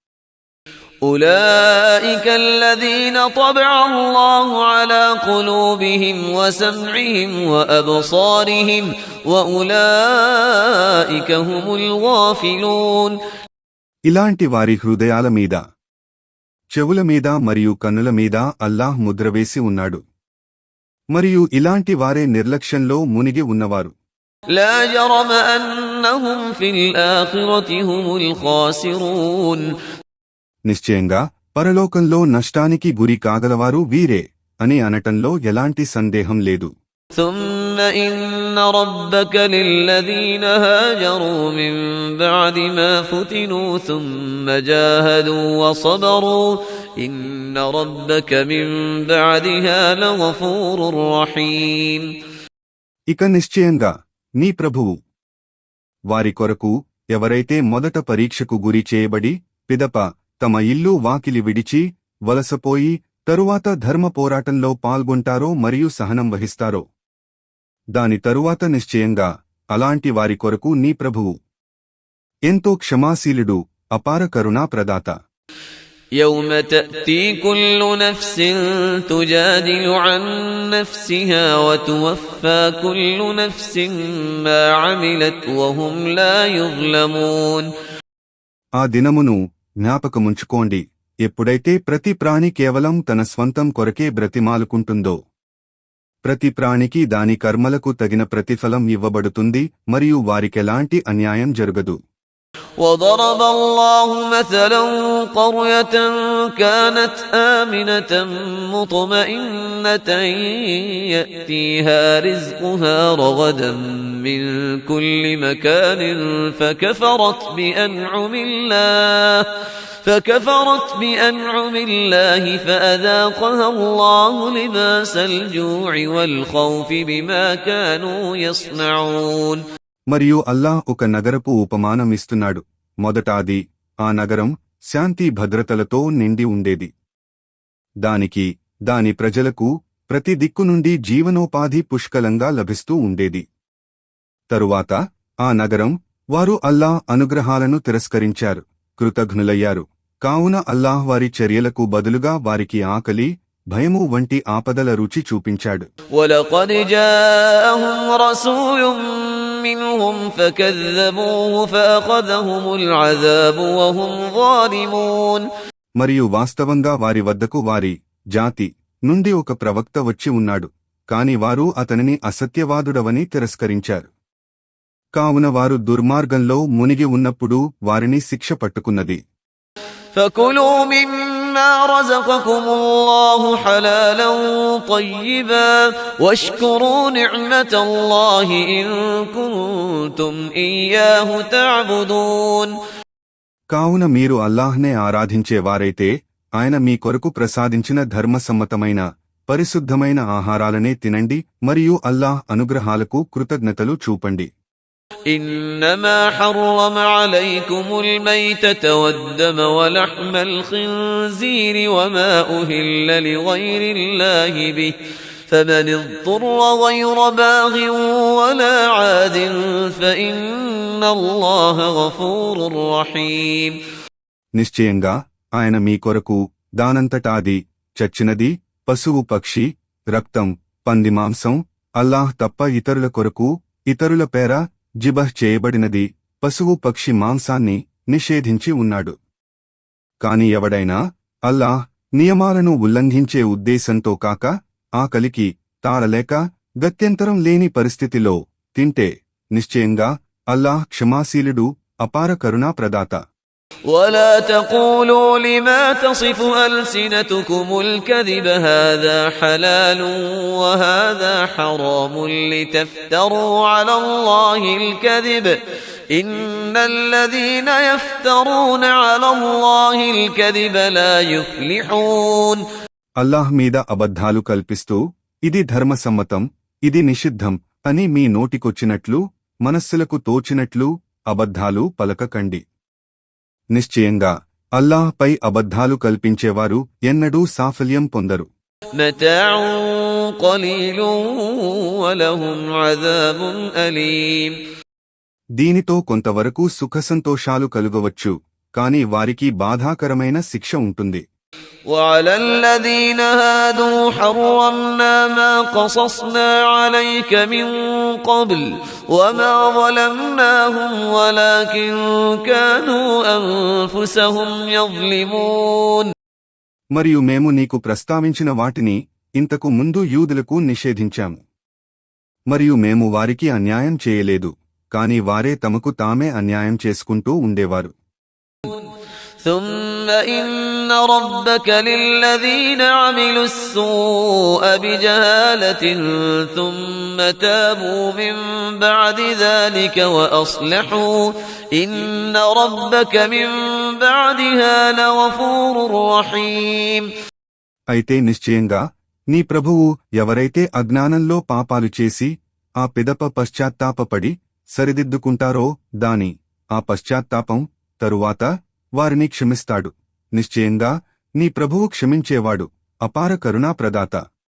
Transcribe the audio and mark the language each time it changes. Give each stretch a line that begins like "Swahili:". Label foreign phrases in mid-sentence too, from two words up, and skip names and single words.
Arabic: أولئك الذين طبع الله على قلوبهم وسمعهم وأبصارهم وأولئك هم الغافلون.
Telugu: ఇలాంటి వారి హృదయాల మీద చెవుల మీద మరియు కన్నుల మీద అల్లాహ్ ముద్రవేసి ఉన్నాడు మరియు ఇలాంటి వారే నిర్లక్ష్యంలో మునిగి ఉన్నవారు.
Arabic: لا جرم أنهم في الآخرة هم الخاسرون.
Telugu: నిశ్చయంగా పరలోకంలో నష్టానికి గురి కాగలవారు వీరే అని అనటంలో ఎలాంటి సందేహం లేదు.
Arabic: ثم إن ربك للذين هاجروا من بعد ما فتنوا ثم جاهدوا وصبروا إن ربك من بعدها لغفور رحيم.
Telugu: ఇక నిశ్చయంగా నీ ప్రభువు వారి కొరకు ఎవరైతే మొదట పరీక్షకు గురి చేయబడి పిదప తమ ఇల్లు వాకిలి విడిచి వలసపోయి తరువాత ధర్మ పోరాటంలో పాల్గొంటారో మరియు సహనం వహిస్తారో దాని తరువాత నిశ్చయంగా అలాంటి వారి కొరకు నీ ప్రభువు ఎంతో క్షమాశీలుడు, అపార కరుణా ప్రదాత.
Arabic: يوم تأتي كل نفس تجادل عن نفسها وتوفى كل نفس ما عملت وهم لا يظلمون.
Telugu: ఆ దినమును జ్ఞాపకముంచుకోండి, ఎప్పుడైతే ప్రతి ప్రాణి కేవలం తన స్వంతం కొరకే బ్రతిమాలుకుంటుందో. ప్రతి ప్రాణికి దాని కర్మలకు తగిన ప్రతిఫలం ఇవ్వబడుతుంది మరియు వారికెలాంటి అన్యాయం జరగదు.
Arabic: وضرب الله مثلا قرية كانت آمنة مطمئنة يأتيها رزقها رغدا من كل مكان فكفرت بأنعم الله فأذاقها الله لباس الجوع والخوف بما كانوا يصنعون.
Telugu: మరియు అల్లాహ్ ఒక నగరపు ఉపమానమిస్తున్నాడు. మొదట ఆ నగరం శాంతి భద్రతలతో నిండి ఉండేది. దానికి, దాని ప్రజలకు ప్రతి దిక్కు నుండి జీవనోపాధి పుష్కలంగా లభిస్తూ ఉండేది. తరువాత ఆ నగరం వారు అల్లాహ్ అనుగ్రహాలను తిరస్కరించారు, కృతఘ్నులయ్యారు. కావున అల్లాహ్ వారి చర్యలకు బదులుగా వారికి ఆకలి, భయము వంటి ఆపదల రుచి చూపించాడు.
Arabic: وَلَقَدْ جَاءَهُمْ رَسُولٌ مِّنْهُمْ فَكَذَّبُوهُ فَأَخَذَهُمُ الْعَذَابُ وَهُمْ ظَالِمُونَ.
Telugu: మరియు వాస్తవంగా వారి వద్దకు వారి జాతి నుండి ఒక ప్రవక్త వచ్చి ఉన్నాడు, కాని వారు అతనిని అసత్యవాదుడవని తిరస్కరించారు. కావున వారు దుర్మార్గంలో మునిగి ఉన్నప్పుడు వారిని శిక్ష పట్టుకున్నది.
Arabic: فَكُلُوا مِمَّا رَزَقَكُمُ اللَّهُ حَلَالًا طَيِّبًا وَاشْكُرُوا نِعْمَةَ اللَّهِ إِن كُنتُمْ إِيَّاهُ تَعْبُدُونَ.
Telugu: కావున మీరు అల్లాహ్నే ఆరాధించేవారైతే ఆయన మీ కొరకు ప్రసాదించిన ధర్మసమ్మతమైన పరిశుద్ధమైన ఆహారాలనే తినండి మరియు అల్లాహ్ అనుగ్రహాలకు కృతజ్ఞతలు చూపండి.
Arabic: إنما حرم عليكم الميتة والدم ولحم الخنزير وما أهل لغير الله به فمن اضطر غير باغ ولا عاد فإن الله غفور رحيم.
Telugu: నిశ్చయంగా ఆయన మీ కొరకు దానంతటాది చచ్చినది, పశువు, పక్షి, రక్తం, పంది మాంసం, అల్లాహ్ తప్ప ఇతరుల కొరకు ఇతరుల పేర జిబహ్ చేయబడినది పశువు, పక్షి మాంసాన్ని నిషేధించి ఉన్నాడు. కాని ఎవడైనా అల్లాహ్ నియమాలను ఉల్లంఘించే ఉద్దేశంతో కాక ఆకలికి తాళలేక గత్యంతరం లేని పరిస్థితిలో తింటే నిశ్చయంగా అల్లాహ్ క్షమాశీలుడు, అపార కరుణా ప్రదాత.
Arabic: ولا تقولوا لما تصف ألسنتكم الكذب هذا حلال وهذا حرام لتفتروا على الله الكذب إن الذين يفترون على الله الكذب لا يفلحون.
Telugu: అల్లాహ్ మీద అబద్ధాలు కల్పిస్తూ ఇది ధర్మసమ్మతం, ఇది నిషిద్ధం అని మీ నోటికొచ్చినట్లు మనస్సులకు తోచినట్లు అబద్ధాలు పలకకండి. నిశ్చయంగా అల్లాహ్ పై అబద్ధాలు కల్పించేవారు ఎన్నడూ సాఫల్యం పొందరు.
Arabic: متاع قليل ولهم عذاب أليم.
Telugu: దీనితో కొంతవరకు సుఖసంతోషాలు కలుగవచ్చు, కాని వారికి బాధాకరమైన శిక్ష ఉంటుంది.
Arabic: وعلى الذين هادوا حرمنا ما قصصنا عليك من قبل وما ظلمناهم ولكن كانوا أنفسهم يظلمون.
Telugu: మరియు మేము నీకు ప్రస్తావించిన వాటిని ఇంతకు ముందు యూదులకు నిషేధించాము. మరియు మేము వారికి అన్యాయం చేయలేదు, కాని వారే తమకు తామే అన్యాయం చేసుకుంటూ ఉండేవారు.
Arabic: ثم إن ربك للذين عملوا السوء بجهالة ثم تابوا من بعد ذلك وأصلحوا إن ربك من بعدها لغفور رحيم.
Telugu: అయితే నిశ్చయంగా నీ ప్రభువు ఎవరైతే అజ్ఞానంలో పాపాలు చేసి ఆ పిదప పశ్చాత్తాపపడి సరిదిద్దుకుంటారో ఆ పశ్చాత్తాపం తరువాత వారిని క్షమిస్తాడు. నిశ్చయంగా నీ ప్రభువు క్షమించేవాడు, అపార కరుణా ప్రదాత.